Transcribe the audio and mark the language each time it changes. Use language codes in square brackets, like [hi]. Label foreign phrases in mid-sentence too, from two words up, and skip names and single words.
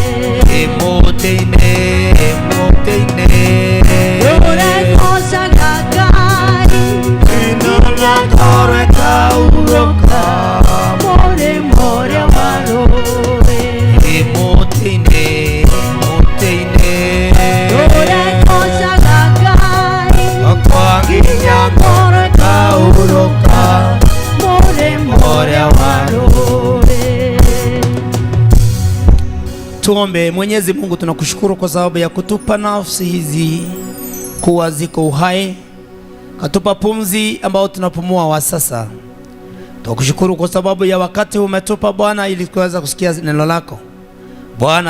[ki] Mũtĩ-inĩ ũrĩa ngocaga Ngai nginya ngoreka ũroka mũrĩmo ũrĩa wa rũĩ. Mũtĩ-inĩ ũrĩa ngocaga Ngai nginya ngoreka ũroka mũrĩmo ũrĩa wa rũĩ. [sw] Tuombe. Mwenyezi Mungu, tunakushukuru kwa sababu ya kutupa nafsi hizi kuwa ziko uhai, katupa pumzi ambao tunapumua wa sasa. Tunakushukuru kwa sababu ya wakati umetupa Bwana ili tuweza kusikia neno lako Bwana.